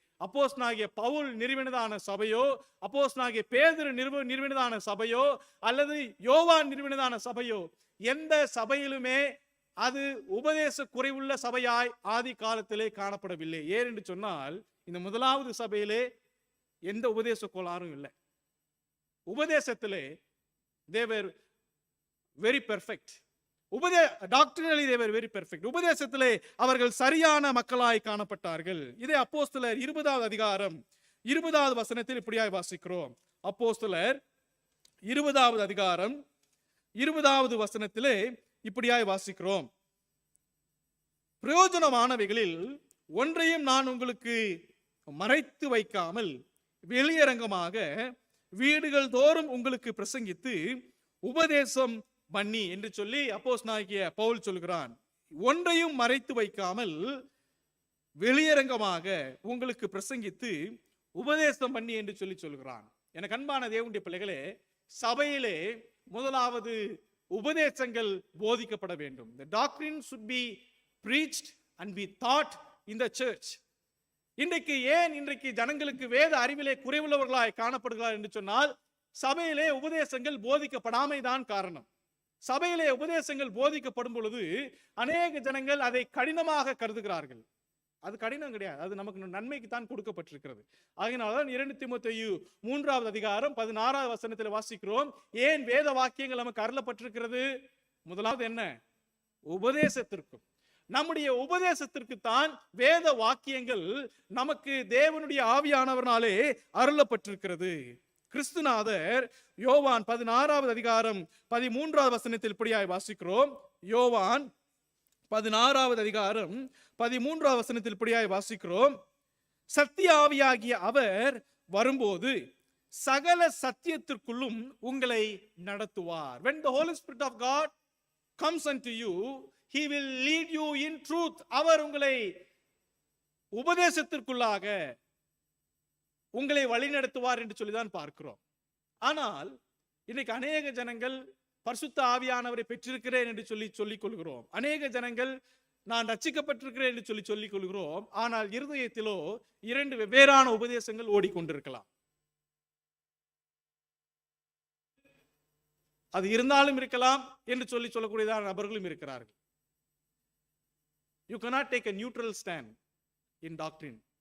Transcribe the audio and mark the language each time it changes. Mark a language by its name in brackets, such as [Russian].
[Tamil] அப்போஸ்தலனாகிய பவுல் நிறுவினதான சபையோ, அப்போஸ்தலனாகிய பேதுரு நிறுவினதான சபையோ, அல்லது யோவான் நிறுவினதான சபையோ, எந்த சபையிலுமே அது உபதேச குறைவுள்ள சபையாய் ஆதி காலத்திலே காணப்படவில்லை. ஏன் என்று சொன்னால், இந்த முதலாவது சபையிலே எந்த உபதேச கோளாறும் இல்லை. உபதேசத்திலே [English] they were very perfect. Doctrinally they were very perfect. [Tamil] உபதேசத்திலே அவர்கள் சரியான மக்களாய் காணப்பட்டார்கள். இதை அப்போஸ்தலர் 20வது அதிகாரம் 20வது வசனத்தில் இப்படியாய் வாசிக்கிறோம். அப்போஸ்தலர் 20வது அதிகாரம் 20வது வசனத்திலே இப்படியாய் வாசிக்கிறோம். பிரயோஜனமானவைகளில் ஒன்றையும் நான் உங்களுக்கு மறைத்து வைக்காமல் வெளியரங்கமாக வீடுகள் தோறும் உங்களுக்கு பிரசங்கித்து உபதேசம் பண்ணி என்று சொல்லி அப்போஸ்தலனாகிய பவுல் சொல்கிறான். ஒன்றையும் மறைத்து வைக்காமல் வெளியரங்கமாக உங்களுக்கு பிரசங்கித்து உபதேசம் பண்ணி என்று சொல்லி சொல்கிறான். எனக்கு அன்பான தேவனுடைய பிள்ளைகளே, சபையிலே முதலாவது உபதேசங்கள் போதிக்கப்பட வேண்டும். [English] The doctrine should be preached and be taught in the church. [Tamil] இன்றைக்கு ஜனங்களுக்கு வேத அறிவிலே குறைவுள்ளவர்களாய் காணப்படுகிறார் என்று சொன்னால், சபையிலே உபதேசங்கள் போதிக்கப்படாமைதான் காரணம். சபையிலே உபதேசங்கள் போதிக்கப்படும் பொழுது அநேக ஜனங்கள் அதை கடினமாக கருதுகிறார்கள். அது கடினம் கிடையாது, அது நமக்கு நன்மைக்கு தான் கொடுக்கப்பட்டிருக்கிறது. ஆகையினால்தான் 2 தீமோத்தேயு 3வது அதிகாரம் 16வது வசனத்தில் வாசிக்கிறோம். ஏன் வேத வாக்கியங்கள் நமக்கு அருளப்பட்டிருக்கிறது? முதலாவது என்ன? உபதேசத்திற்கும். நம்முடைய உபதேசத்திற்கு தான் வேத வாக்கியங்கள் நமக்கு தேவனுடைய ஆவியானவர்னாலே அருளப்பட்டிருக்கிறது. கிறிஸ்துநாதர் யோவான் 16வது அதிகாரம் 13வது வசனத்தில் இப்படியாய் வாசிக்கிறோம். யோவான் 16வது அதிகாரம் 13வது வசனத்தில் இப்படியாய் வாசிக்கிறோம். சத்திய ஆவியாகிய அவர் வரும்போது சகல சத்தியத்திற்குள்ளும் உங்களை நடத்துவார். [English] When the Holy Spirit of God comes unto you, he will lead you in truth. [Tamil] அவர் உங்களை உபதேசத்திற்குள்ளாக உங்களை வழிநடத்துவார் என்று சொல்லிதான் பார்க்கிறோம். ஆனால் இன்னைக்கு அநேக ஜனங்கள் பரிசுத்த ஆவியானவரை பெற்றிருக்கிறேன் என்று சொல்லிக் கொள்கிறோம். அநேக ஜனங்கள் நான் ரட்சிக்கப்பட்டிருக்கிறேன் என்று சொல்லிக் கொள்கிறோம். ஆனால் இருதயத்திலோ 2 வெவ்வேறான உபதேசங்கள் ஓடிக்கொண்டிருக்கலாம். அது இருந்தாலும் இருக்கலாம் என்று சொல்லக்கூடியதான நபர்களும் இருக்கிறார்கள். [English] You cannot take a neutral stand in doctrine.